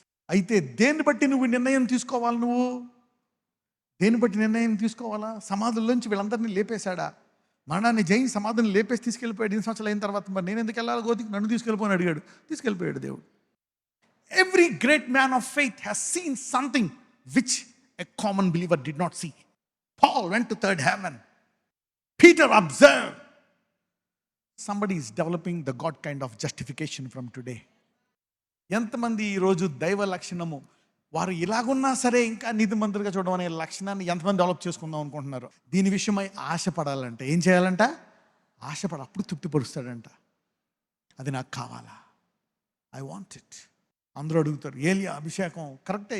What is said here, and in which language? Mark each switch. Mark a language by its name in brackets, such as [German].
[Telugu] అయితే దేన్ని బట్టి నువ్వు నిర్ణయం తీసుకోవాలి? నువ్వు దేన్ని బట్టి నిర్ణయం తీసుకోవాలా? సమాధుల్లోంచి వీళ్ళందరినీ లేపేశాడా? మరణాన్ని జయించి సమాధిని లేపేసి తీసుకెళ్ళిపోయాడు. 8 సంవత్సరాలు అయిన తర్వాత మరి నేను ఎందుకు వెళ్ళాలి గోతికి? నన్ను తీసుకెళ్ళిపోని అడిగాడు, తీసుకెళ్ళిపోయాడు దేవుడు. [English] Every great man of faith has seen something which a common believer did not see. Paul went to third heaven. Peter observed. Somebody is developing the God kind of justification from today. [Telugu] ఎంతమంది ఈరోజు దైవ లక్షణము వారు ఇలాగున్నా సరే ఇంకా నీతిమంతులుగా చూడడం అనే లక్షణాన్ని ఎంతమంది డెవలప్ చేసుకుందాం అనుకుంటున్నారు? దీని విషయమై ఆశపడాలంటే ఏం చేయాలంట? ఆశపడ, అప్పుడు తృప్తిపరుస్తాడంట. అది నాకు కావాలా, [English] I want it. [Telugu] అందరూ అడుగుతారు ఏలియా అభిషేకం కరెక్టే.